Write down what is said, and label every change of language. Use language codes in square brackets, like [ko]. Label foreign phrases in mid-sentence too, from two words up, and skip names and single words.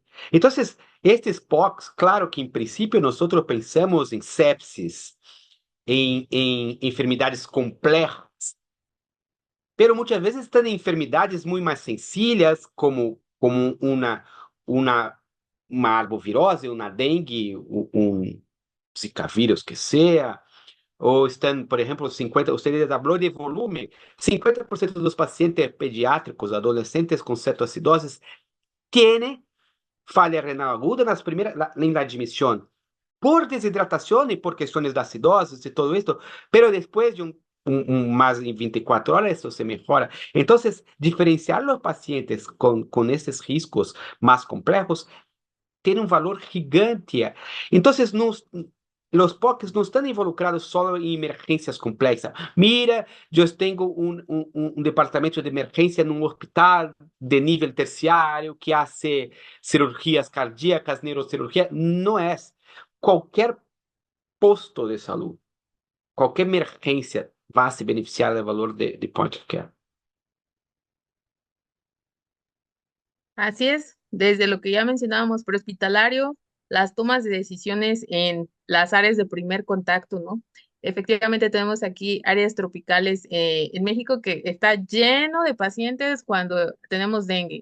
[es] Entonces, estes POCs, claro que en principio nosotros pensamos en sepsis, en enfermedades complejas, pero muchas veces están en enfermedades muy más sencillas, como una arbovirose, una dengue, un Zika vírus que sea, [pt] ou estão, por exemplo, 50, você falou de volume, 50% dos pacientes pediátricos, adolescentes com cetoacidoses, têm falha renal aguda em [es] la admisión, por desidratación y por cuestiones de acidosis y todo esto, pero después de más de 24 horas eso se mejora. Entonces, diferenciar los pacientes con estos riscos más complejos tiene un valor gigante. Entonces, los POCs no están involucrados solo en emergencias complejas. Mira, yo tengo un departamento de emergencia en un hospital de nivel terciario que hace cirugías cardíacas, neurocirugía. No es. Cualquier posto de salud, cualquier emergencia va a se beneficiar del valor de [en] point of care. [es] Así es, desde lo que ya mencionábamos, prehospitalario, las tomas de decisiones en las áreas de primer contacto, ¿no? Efectivamente tenemos aquí áreas tropicales en México que está lleno de pacientes cuando tenemos dengue.